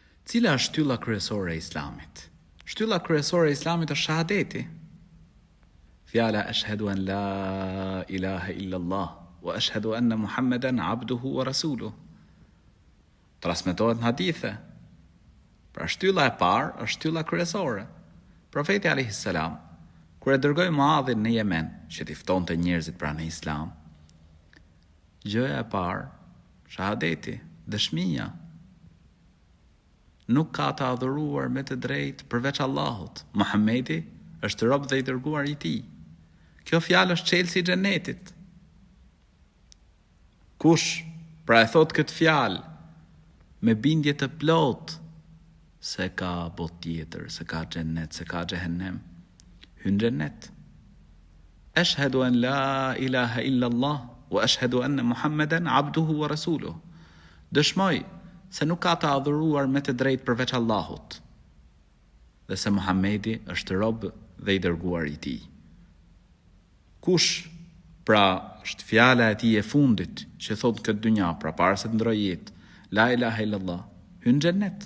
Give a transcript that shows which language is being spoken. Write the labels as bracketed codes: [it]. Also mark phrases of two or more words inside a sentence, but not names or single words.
[sq] Cila është shtylla kryesore e Islamit? Shtylla kryesore e Islamit është shahadeti. [ar] Fjala أشهد أن لا إله إلا الله وأشهد أن محمدا عبده ورسوله. [sq] Transmetohet në hadithe. Pra shtylla e parë është shtylla kryesore. Profeti [ar] alayhis salam [sq] kur e dërgoi Muadhin në Yemen, që t'i ftonte njerëzit pranë në Islam, gjëja e parë, shahadeti, dëshmia. Nuk ka të adhuruar me të drejtë përveç Allahut. Muhamedi është rob dhe i dërguar i tij. Kjo fjalë është çelësi i xhenetit. Kush pra e thot këtë fjalë me bindje të plotë se ka botë tjetër, se ka xhenet, se ka xhehenem, hyn xhenet. [ar] أشهد أن لا إله إلا الله وأشهد أن محمدا عبده ورسوله. [sq] Dëshmoj se nuk ka të adhuruar me të drejtë përveç Allahut, dhe se Muhamedi është rob dhe i dërguar i tij. Kush pra është fjala e tij e fundit që thot këtë dynja, pra para se të ndrojë jetë, [ar] لا إله إلا الله, [sq] hyn xhenet.